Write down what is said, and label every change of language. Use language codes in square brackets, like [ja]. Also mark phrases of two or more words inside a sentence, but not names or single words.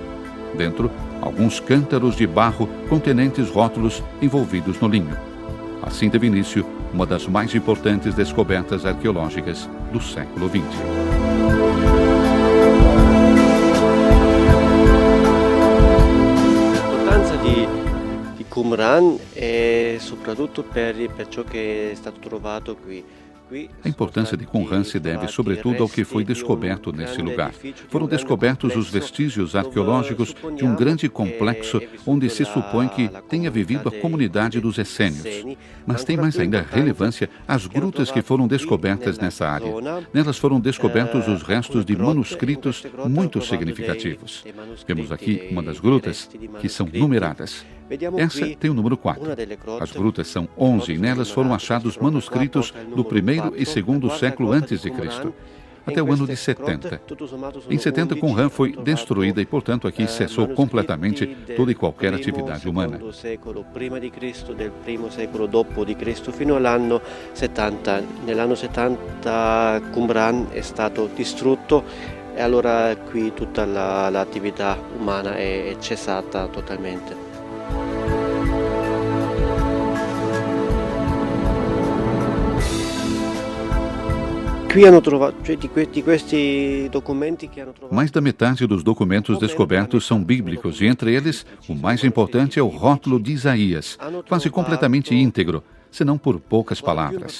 [pt] Dentro, alguns cântaros de barro contenentes rótulos envolvidos no linho. Assim teve início uma das mais importantes descobertas arqueológicas do século XX. A importância [it] di Qumran è soprattutto per ciò che è stato trovato qui. [pt] A importância de Qumran se deve, sobretudo, ao que foi descoberto nesse lugar. Foram descobertos os vestígios arqueológicos de um grande complexo onde se supõe que tenha vivido a comunidade dos essênios. Mas tem mais ainda relevância as grutas que foram descobertas nessa área. Nelas foram descobertos os restos de manuscritos muito significativos. Vemos aqui uma das grutas, que são numeradas. Essa tem o número 4. As grutas são 11 e nelas foram achados manuscritos do primeiro e segundo século antes de Cristo, até o ano de 70. Em 70, Qumran foi destruída e, portanto, aqui cessou completamente toda e qualquer atividade humana. [it] Prima di Cristo, del primo secolo dopo di Cristo, fino all'anno 70. Nell'anno 70 Qumran è stato distrutto e allora qui tutta l'attività umana è cessata totalmente. [pt] Mais da metade dos documentos descobertos são bíblicos e, entre eles, o mais importante é o rótulo de Isaías, quase completamente íntegro, senão por poucas palavras.